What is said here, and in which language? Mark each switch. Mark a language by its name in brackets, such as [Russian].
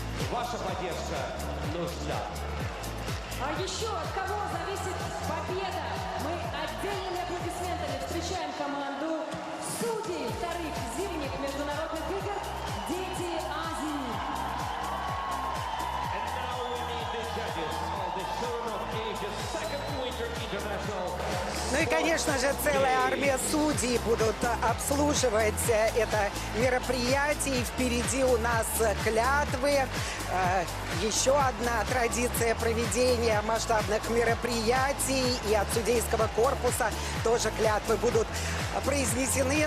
[Russian] Ваша поддержка нужна. А еще от кого зависит победа? Мы отдельными аплодисментами встречаем команду судей вторых зимних международных игр «Дети Азии». [English] And now we meet the judges of the Children of Asia's second Winter International. [Russian] Ну и, конечно же, целая армия судей будут обслуживать это мероприятие. И впереди у нас клятвы. Еще одна традиция проведения масштабных мероприятий. И от судейского корпуса тоже клятвы будут произнесены.